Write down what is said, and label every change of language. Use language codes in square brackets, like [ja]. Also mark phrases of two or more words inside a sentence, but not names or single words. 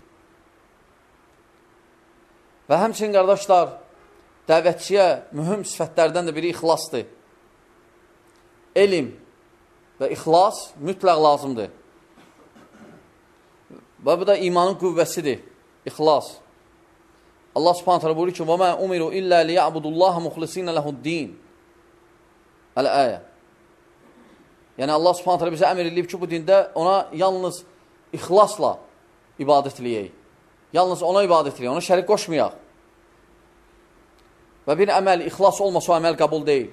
[az] Və həmçinin, qardaşlar, dəvətçiyə mühüm sifətlərdən də biri ixlasdır. Elm və ixlas mütləq lazımdır. Və bu da imanın qüvvəsidir, ixlas. Allah subhanət hələ buyurur ki, [ar] وَمَا أُمِرُوا إِلَّا لِيَعْبُدُ اللّٰهَ مُخْلِصِينَ لَهُ الدِّينَ Əl-əyə. [az] Yəni Allah subhanət hələ bizə əmr edilib ki, bu dində ona yalnız ixlasla ibadət eləyək. Yalnız ona ibadət eləyək, ona şərik qoşmayaq. Və bir əməl, ixlas olmasa o əməl qəbul deyil.